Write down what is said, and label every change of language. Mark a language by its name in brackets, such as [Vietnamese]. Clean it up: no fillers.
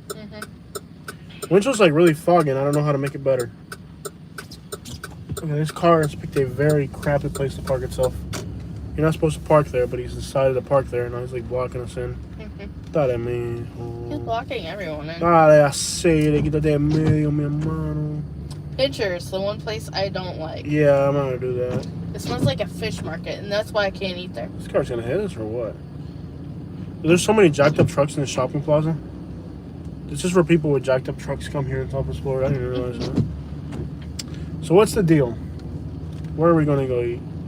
[English] Mm-hmm. Winchell's like really foggy, and I don't know how to make it better. Okay, this car has picked a very crappy place to park itself. You're not supposed to park there, but he's decided to park there, and now he's like blocking us in. [Spanish] Dale, mijo. [English] He's blocking everyone in. [Spanish] Dale, acere, quítate en medio, mi hermano. [English] Pictures, the one place I don't like. Yeah, I'm not gonna do that. It smells like a fish market, and that's why I can't eat there. This car's gonna hit us or what? There's so many jacked up trucks in the shopping plaza. It's just where people with jacked up trucks come here in Tampa, Florida. I didn't realize that. So what's the deal? Where are we gonna go eat?